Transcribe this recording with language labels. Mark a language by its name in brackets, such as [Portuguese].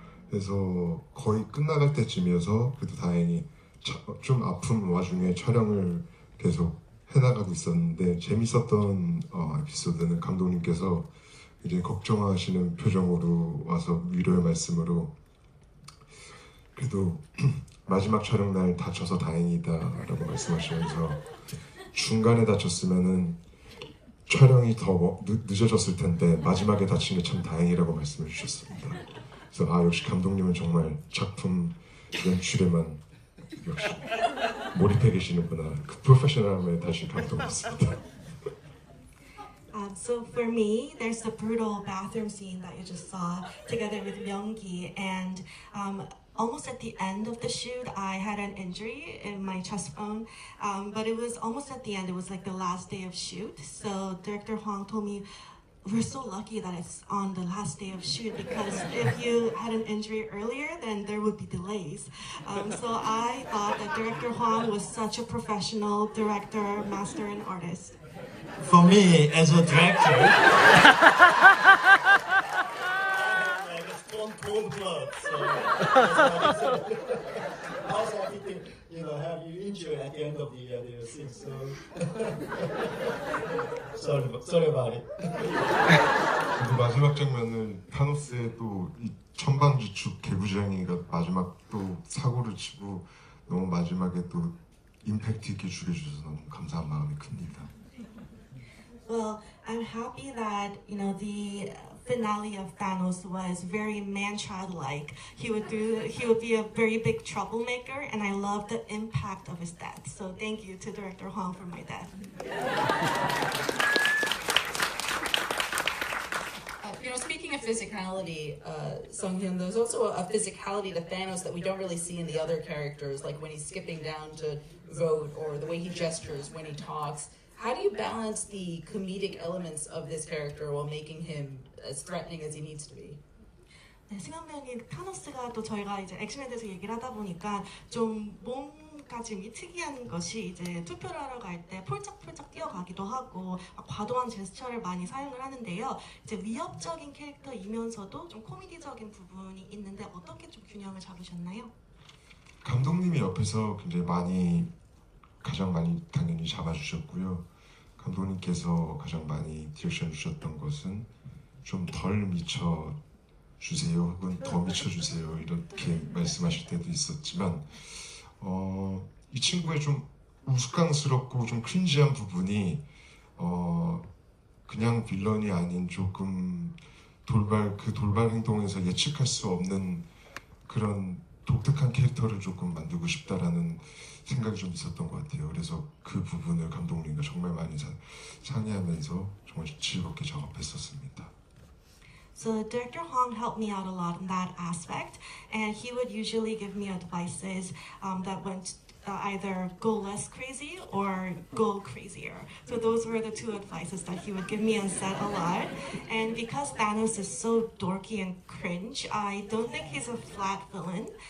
[Korean] 그래서 거의 끝나갈 때쯤이어서 그래도 다행히 좀 아픈 와중에 촬영을 계속 해나가고 있었는데 재밌었던 에피소드는 감독님께서 이제 걱정하시는 표정으로 와서 위로의 말씀으로 그래도 마지막 촬영 날 다쳐서 다행이다라고 말씀하시면서 중간에 다쳤으면은 촬영이 더 늦어졌을 텐데 마지막에 다친 게 참 다행이라고 말씀해 주셨습니다. 그래서 역시 감독님은 정말 작품 연출에만 역시 몰입해 계시는구나. 그 프로페셔널함에 다시 감동했습니다. [English] So for me, there's the brutal bathroom scene that you just saw together with Myung-gi, and almost at the end of the shoot, I had an injury in my chest bone, but it was almost at the end. It was like the last day of shoot. So Director Hwang told me, we're so lucky that it's on the last day of shoot, because if you had an injury earlier, then there would be delays. So I thought that Director Hwang was such a professional director, master, and artist. For me, as a director, I have like a strong cold blood, so that's what I said. Also, I think have you injured at the end of the scene, so sorry about it. [Korean] 그리고 마지막 장면은 타노스의 또 이 천방지축 개구쟁이가 마지막 또 사고를 치고 너무 마지막에 또 임팩트 있게 죽여주셔서 너무 감사한 마음이 큽니다. [English] Well, I'm happy that the finale of Thanos was very man-child-like. He would be a very big troublemaker, and I love the impact of his death. So thank you to Director Hwang for my death. Speaking of physicality, Seung-hyun, there's also a physicality to Thanos that we don't really see in the other characters, like when he's skipping down to vote or the way he gestures when he talks. How do you balance the comedic elements of this character while making him as threatening as he needs to be? [Korean] 네, 승현배우님, 타노스가 또 저희가 이제 엑스맨에 대해서 얘기를 하다 보니까 좀 몸가짐이 특이한 것이 이제 투표를 하러 갈 때 폴짝폴짝 뛰어가기도 하고 과도한 제스처를 많이 사용을 하는데요. 이제 위협적인 캐릭터이면서도 좀 코미디적인 부분이 있는데 어떻게 좀 균형을 잡으셨나요? 감독님이 옆에서 굉장히 가장 많이 당연히 잡아주셨고요. 감독님께서 가장 많이 디렉션 주셨던 것은 좀 덜 미쳐주세요 혹은 더 미쳐주세요 이렇게 말씀하실 때도 있었지만 이 친구의 좀 우스꽝스럽고 좀 크린지한 부분이 그냥 빌런이 아닌 조금 돌발 행동에서 예측할 수 없는 그런 독특한 캐릭터를 조금 만들고 싶다라는 생각이 좀 있었던 것 같아요. 그래서 그 부분을 감독님과 정말 많이 상의하면서 정말 즐겁게 작업했었습니다. [English] So Director Hwang helped me out a lot in that aspect, and he would usually give me advices that went either go less crazy or go crazier. So those were the two advices that he would give me on set a lot. And because Thanos is so dorky and cringe, I don't think he's a flat villain.